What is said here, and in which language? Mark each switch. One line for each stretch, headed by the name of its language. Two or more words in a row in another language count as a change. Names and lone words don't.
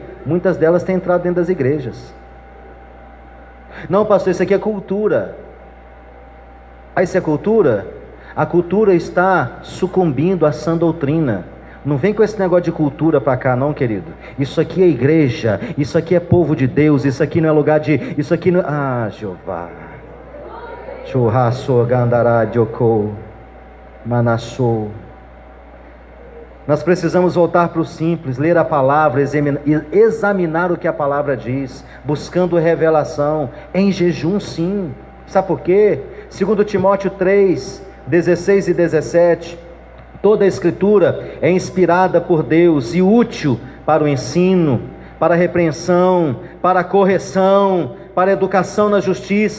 Portuguese: Muitas delas têm entrado dentro das igrejas. Não, pastor, isso aqui é cultura. Ah, isso é cultura? A cultura está sucumbindo à sã doutrina. Não vem com esse negócio de cultura para cá não, querido. Isso aqui é igreja, isso aqui é povo de Deus, isso aqui não é lugar de... Isso aqui não... Ah, Jeová. Churrasso gandará dioko manassou. Nós precisamos voltar para o simples, ler a palavra, examinar o que a palavra diz, buscando revelação, em jejum sim. Sabe por quê? 2 Timóteo 3, 16 e 17, toda a escritura é inspirada por Deus e útil para o ensino, para a repreensão, para a correção, para a educação na justiça.